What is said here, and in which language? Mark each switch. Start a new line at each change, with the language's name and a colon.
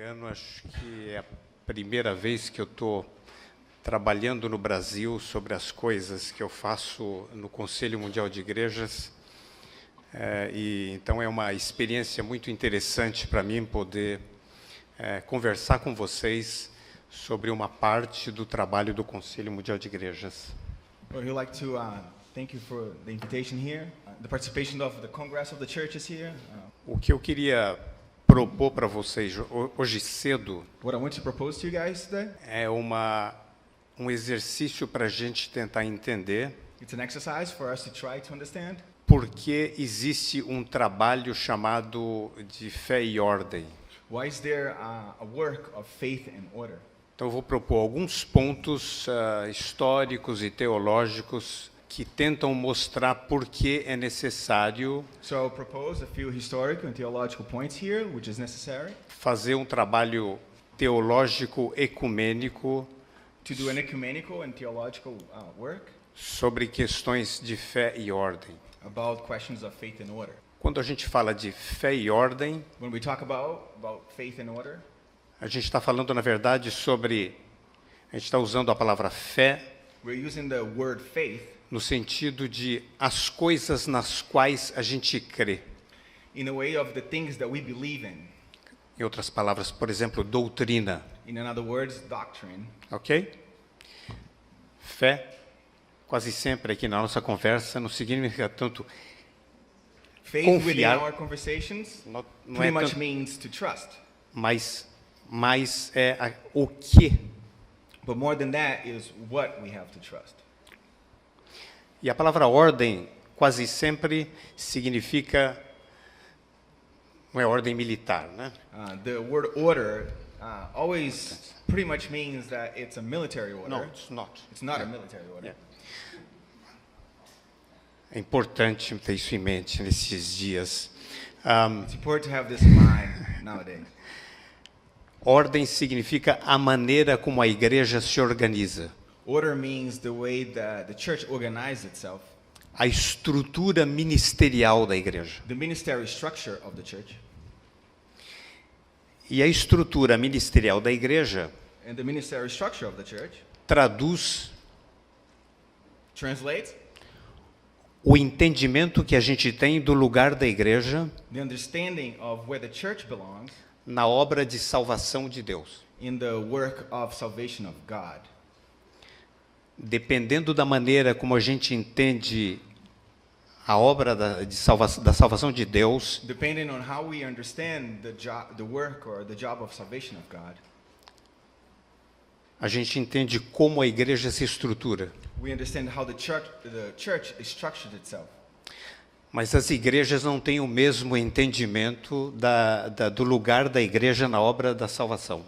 Portuguese: Acho que é a primeira vez que eu estou trabalhando no Brasil sobre as coisas que eu faço no Conselho Mundial de Igrejas. Então é uma experiência muito interessante para mim poder conversar com vocês sobre uma parte do trabalho do Conselho Mundial de Igrejas.
English: Well, we'd like to thank you for the invitation here, the participation of the Congress of the Churches here.
Portuguese: O que eu queria propor para vocês hoje cedo
English: What I want to propose to you guys today,
Portuguese: é um exercício para a gente tentar entender
English: it's an exercise for us to try to understand
Portuguese: por que existe um trabalho chamado de fé e ordem.
English: why is there a work of faith and order.
Portuguese: Então eu vou propor alguns pontos históricos e teológicos que tentam mostrar por que é necessário
English: So I'll propose a few historical and theological points here, which is necessary
Portuguese: fazer um trabalho teológico ecumênico
English: to do an ecumenical and theological work
Portuguese: sobre questões de fé e ordem.
English: about questions of faith and order.
Portuguese: Quando a gente fala de fé e ordem,
English: When we talk about faith and order,
Portuguese: a gente está falando, na verdade, a gente está usando a palavra fé
English: we're using the word faith
Portuguese: no sentido de as coisas nas quais a gente crê.
English: in a way of the things that we believe in.
Portuguese: Em outras palavras, por exemplo, doutrina.
English: In other words, doctrine.
Portuguese: Ok? Fé, quase sempre aqui na nossa conversa, não significa tanto
English: Faith within
Portuguese: confiar,
English: our conversations
Portuguese: não
English: pretty
Portuguese: é
English: much
Portuguese: tanto,
English: means to trust.
Portuguese: mas é o que.
English: But more than that is what we have to trust.
Portuguese: E a palavra ordem quase sempre significa, não é ordem militar, né?
English: The word order always pretty much means that it's a military order. No, it's not. It's not a military order. Yeah.
Portuguese: É importante ter isso em mente nesses dias.
English: It's important to have this in mind nowadays.
Portuguese: Ordem significa a maneira como a igreja se organiza.
English: Order means the way that the church organizes itself.
Portuguese: A estrutura ministerial da igreja.
English: The ministerial structure of the church.
Portuguese: E a estrutura ministerial da igreja
English: And the ministerial structure of the church
Portuguese: traduz
English: translates
Portuguese: o entendimento que a gente tem do lugar da igreja
English: the understanding of where the church belongs
Portuguese: na obra de salvação de Deus.
English: in the work of salvation of God.
Portuguese: Dependendo da maneira como a gente entende a obra da salvação de Deus,
English: Depending on how we understand the work or the job of salvation of God,
Portuguese: a gente entende como a igreja se estrutura.
English: we understand how the church is structured itself.
Portuguese: Mas as igrejas não têm o mesmo entendimento do lugar da igreja na obra da salvação.